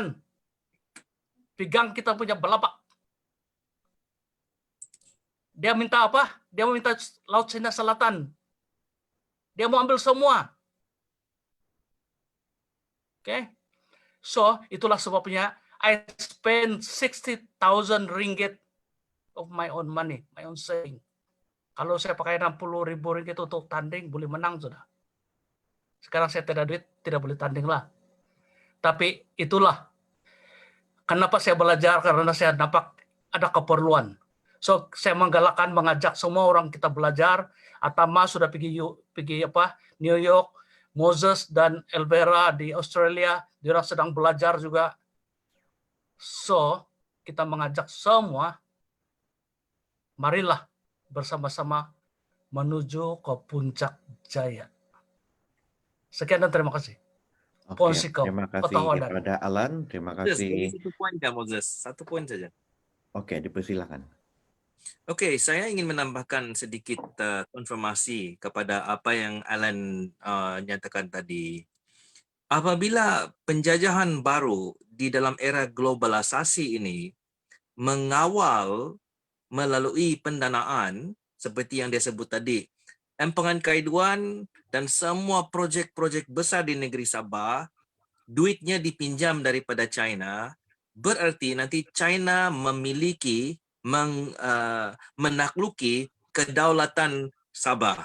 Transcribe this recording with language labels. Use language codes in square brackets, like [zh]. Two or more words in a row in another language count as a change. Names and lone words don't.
[ms] Pegang kita punya belapak. Dia minta apa? Dia mau minta Laut Cina Selatan. Dia mau ambil semua. Oke. [en] So, [ms] itulah sebabnya [en] I spend 60,000 ringgit of my own money, my own saving. [ms] Kalau saya pakai 60,000 ringgit untuk tanding, boleh menang sudah. Sekarang saya tidak duit, tidak boleh tanding lah. Tapi itulah kenapa saya belajar, karena saya nampak ada keperluan. So saya mengajak semua orang kita belajar. Atama sudah pergi New York, Moses dan Elvera di Australia, dia sedang belajar juga. So kita mengajak semua, marilah bersama-sama menuju ke puncak jaya. Sekian dan terima kasih. Oke, terima kasih kepada Alan. Terima kasih. Satu poin ya Moses, 1 poin saja. Oke, dipersilakan. Oke, saya ingin menambahkan sedikit konfirmasi kepada apa yang Alan nyatakan tadi. Apabila penjajahan baru di dalam era globalisasi ini mengawal melalui pendanaan seperti yang dia sebut tadi, Empangan Kaiduan dan semua projek-projek besar di negeri Sabah, duitnya dipinjam daripada China, berarti nanti China memiliki menakluki kedaulatan Sabah.